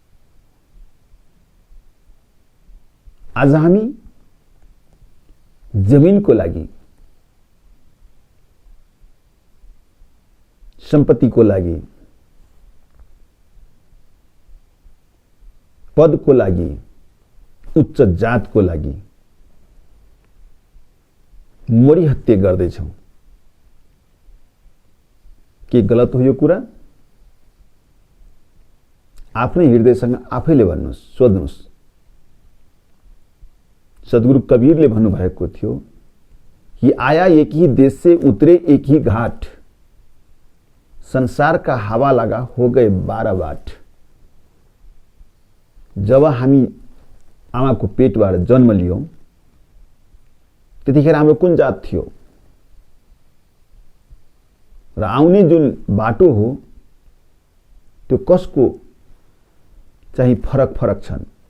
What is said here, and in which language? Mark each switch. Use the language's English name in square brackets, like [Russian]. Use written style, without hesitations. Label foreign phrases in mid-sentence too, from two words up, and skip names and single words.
[Nepali] आज हामी जमिनको लागि, सम्पत्तिको लागि, पदको लागि, उच्च जातको लागि मरिहत्ते गर्दैछौं। के गलत हो यो कुरा? आफ्नै हृदयसँग आफैले भन्नुहोस्, सोध्नुहोस्। सद्गुरु कबीरले भन्नुभएको थियो कि [Hindi] आया एक ही देश से उतरे एक ही घाट, संसार का हवा लगा हो गए 12 बाट। [Nepali] जब हामी आमाको पेटबाट जन्म लियौं त्यतिखेर हाम्रो कुन जात थियो र आउने जुन बाटो हो त्यो कसको चाहिँ फरक फरक छन्।